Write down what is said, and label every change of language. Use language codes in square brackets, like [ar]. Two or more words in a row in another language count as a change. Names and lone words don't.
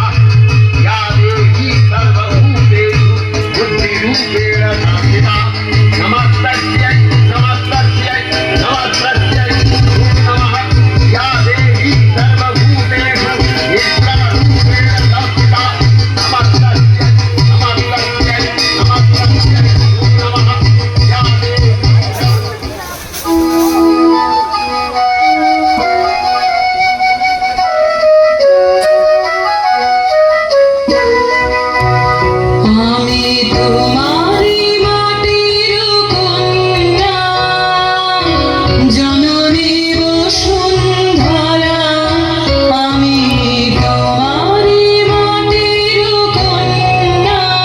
[sa] या देवी सर्वभूतेषु बुद्धिरूपेण संस्थिता नमस्तस्यै नमस्तस्यै नमस्तस्यै नमो नमः या देवी सर्वभूतेषु ईश्वररूपेण संस्थिता नमस्तस्यै नमस्तस्यै नमस्तस्यै नमो नमः या देवी [bn] আমি তোমারি মাটির কন্যা জননী বসুন্ধরা আমি তোমারি মাটির কন্যা